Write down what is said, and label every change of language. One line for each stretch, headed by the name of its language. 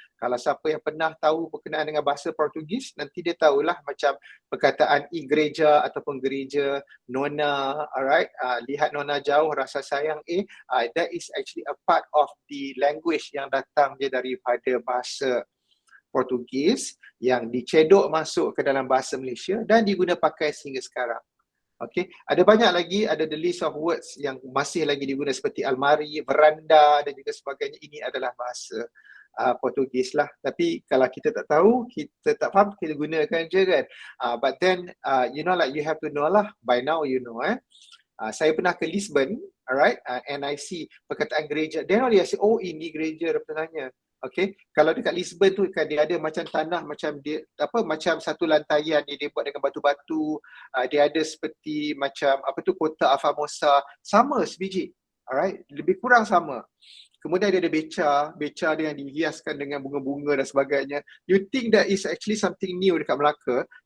Malay: Kalau siapa yang pernah tahu berkenaan dengan bahasa Portugis, nanti dia tahulah macam perkataan igreja ataupun gereja, nona, alright, lihat nona jauh, rasa sayang,
English: that is actually a part of the language
Malay: yang datang dia daripada bahasa Portugis yang dicedok masuk ke dalam bahasa Malaysia dan diguna pakai sehingga sekarang. Okay, ada banyak lagi, ada
English: the list of words
Malay: yang masih lagi diguna seperti almari, veranda dan juga sebagainya. Ini adalah bahasa Portugis lah. Tapi kalau kita tak tahu, kita tak faham, kita gunakan je kan.
English: But then, you know, like you have to know lah. By now you know
Malay: saya pernah ke Lisbon,
English: alright, and I see
Malay: perkataan gereja.
English: Then only I say,
Malay: oh ini gereja sebenarnya. Okay, kalau dekat Lisbon tu kan dia ada macam tanah macam dia macam satu lantaian dia buat dengan batu-batu. Dia ada seperti macam kota Afamosa, sama sebiji. Alright, lebih kurang sama. Kemudian dia ada beca dia yang dihiaskan dengan bunga-bunga dan sebagainya.
English: You think that is actually something new
Malay: dekat Melaka?